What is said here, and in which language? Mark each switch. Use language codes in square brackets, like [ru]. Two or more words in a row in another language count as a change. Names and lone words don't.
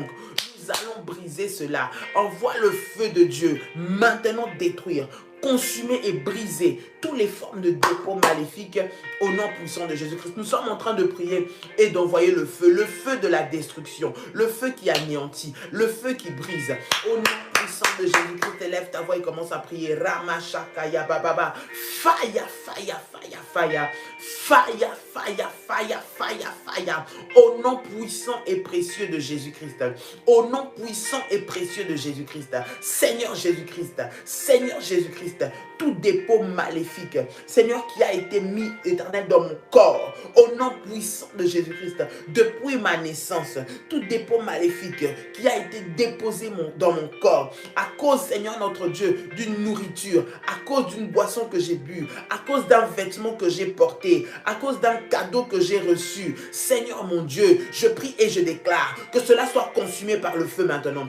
[fr] Nous allons briser cela. Envoie le feu de Dieu maintenant détruire, consumer et briser toutes les formes de dépôts maléfiques au nom puissant de Jésus-Christ. Nous sommes en train de prier et d'envoyer le feu de la destruction, le feu qui anéantit, le feu qui brise. Au nom puissant de Jésus-Christ, élève ta voix et commence à prier. Ramashakaya bababa, [en] fire, fire, fire, fire, fire, fire, fire, fire, fire. [fr] Au nom puissant et précieux de Jésus-Christ, au nom puissant et précieux de Jésus-Christ, Seigneur Jésus-Christ, Seigneur Jésus-Christ, tout dépôt maléfique, Seigneur, qui a été mis, éternel, dans mon corps, au nom puissant de Jésus-Christ, depuis ma naissance, tout dépôt maléfique qui a été déposé dans mon corps, à cause, Seigneur notre Dieu, d'une nourriture, à cause d'une boisson que j'ai bu, à cause d'un vêtement que j'ai porté, à cause d'un cadeau que j'ai reçu, Seigneur mon Dieu, je prie et je déclare que cela soit consumé par le feu maintenant.